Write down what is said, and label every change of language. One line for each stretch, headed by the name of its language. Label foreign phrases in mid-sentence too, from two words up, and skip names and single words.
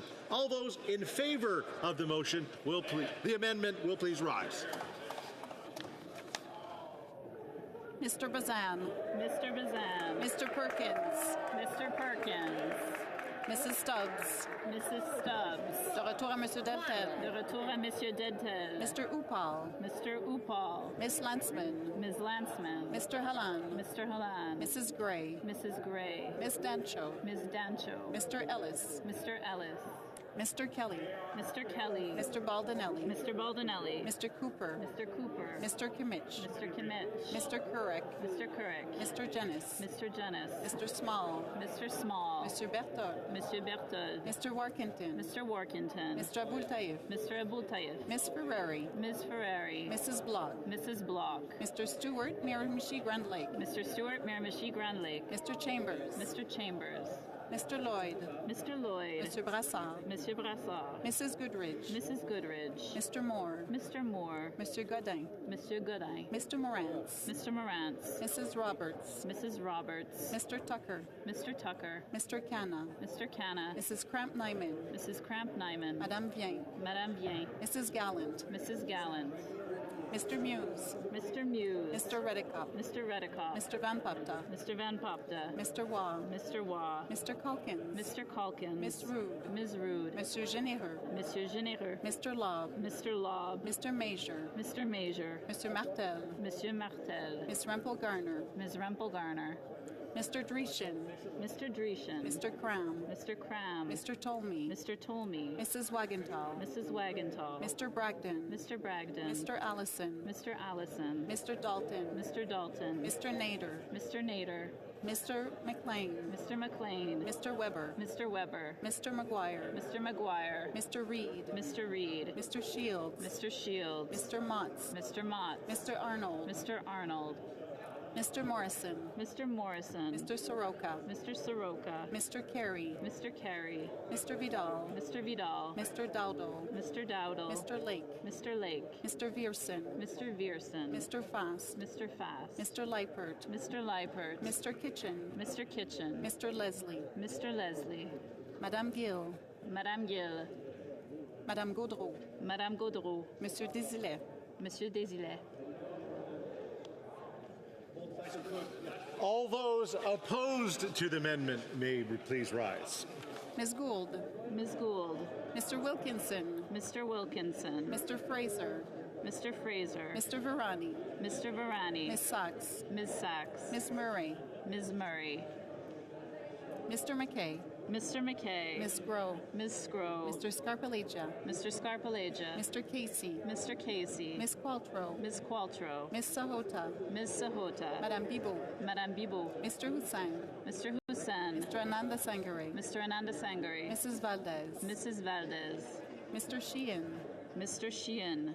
English: All those in favour of the motion the amendment will please rise. Mr. Bazan. Mr. Bazan. Mr. Perkins. Mr. Perkins. Mrs. Stubbs. Mrs. Stubbs.
French: De retour à Monsieur Deltel. De retour à Monsieur Deltel.
English: Mr. Upal. Mr. Upal. Miss Landsman. Ms. Landsman. Mr. Halan. Mr. Halan. Mrs. Gray. Mrs. Gray. Miss Dancho. Ms. Dancho. Mr. Ellis. Mr. Ellis. Mr. Kelly. Mr. Kelly. Mr. Baldinelli. Mr. Baldinelli. Mr. Cooper. Mr. Cooper. Mr. Kimmich. Mr. Kimmich. Mr. Kurek. Mr. Kurek. Mr. Jennis. Mr. Jennis. Mr. Small. Mr. Small. Mr. Berthold. Mr. Berthold. Mr. Warkentin. Mr. Warkentin. Mr. Abultayev. Mr. Abultayev. Miss Ferrari. Ms. Ferrari. Mrs. Block. Mrs. Block. Mr. Stewart, Miramichi Grand Lake. Mr. Stewart, Miramichi Grand Lake. Mr. Chambers. Mr. Chambers. Mr. Lloyd. Mr. Lloyd. Mr. Brassard. Monsieur Brassard. Mrs. Goodridge. Mrs. Goodridge. Mr. Moore. Mr. Moore. Monsieur Godin. Monsieur Godin. Mr. Morantz. Mr. Morantz. Mrs. Roberts. Mrs. Roberts. Mr. Tucker. Mr. Tucker. Mr. Canna. Mr. Canna. Mrs. Cramp-Nyman. Mrs. Cramp-Nyman. Madame Bien. Madame Bien. Mrs. Gallant. Mrs. Gallant. Mr. Muse. Mr. Muse. Mr. Redicop. Mr. Redicop. Mr. Van Papta. Mr. Van Popta. Mr. Waugh. Mr. Waugh. Mr. Calkins. Mr. Calkins. Miss Rude. Ms. Rude. Monsieur Généreux. Monsieur Généreux. Mr. Lobb. Mr. Lobb. Mr. Major. Mr. Major. Mr. Martel. Monsieur Martel. Miss Rempel Garner. Ms. Rempel Garner. Mr. Dreeshen. Mr. Dreeshen. Mr. Cram. Mr. Cram. Mr. Tolmie. Mr. Tolmie. Mrs. Wagenthal. Mrs. Wagenthal. Mr. Bragdon. Mr. Bragdon. Mr. Allison. Mr. Allison. Mr. Dalton. Mr. Dalton. Mr. Nader. Mr. Nader. Mr. McLean. Mr. McLean. Mr. Weber. Mr. Weber. Mr. McGuire. Mr. McGuire. Mr. Reed. Mr. Reed. Mr. Shields. Mr. Shields. Mr. Motts. Mr. Motts. Mr. Arnold. Mr. Arnold. Mr. Morrison. Mr. Morrison. Mr. Soroka. Mr. Soroka. Mr. Carey. Mr. Carey. Mr. Vidal. Mr. Vidal. Mr. Dowdle. Mr. Dowdle. Mr. Lake. Mr. Lake. Mr. Vierson. Mr. Vierson. Mr. Fast. Mr. Fast. Mr. Leipert. Mr. Leipert. Mr. Kitchen. Mr. Kitchen. Mr. Leslie. Mr. Leslie. Madame Gill. Madame Gill. Madame Gaudreau. Madame Gaudreau. Monsieur Désilet. Monsieur Désilet. All those opposed to the amendment may please rise. Ms. Gould. Ms. Gould. Mr. Wilkinson. Mr. Wilkinson. Mr. Fraser. Mr. Fraser. Mr. Virani. Mr. Virani. Ms. Sachs. Ms. Sachs. Ms. Murray. Ms. Murray. Mr. McKay. Mr. McKay. Ms. Grow. Ms. Scrow. Mr. Scarpalegia. Mr. Scarpalegia. Mr. Casey. Mr. Casey. Ms. Qualtrough. Ms. Qualtrough. Ms. Sahota. Ms. Sahota. Madame Bibot. Madame Bibot. Mr. Hussain. Mr. Hussain. Mr. Ananda Sangare. Mr. Ananda Sangare. Mrs. Valdez. Mrs. Valdez. Mr. Sheehan. Mr. Sheehan.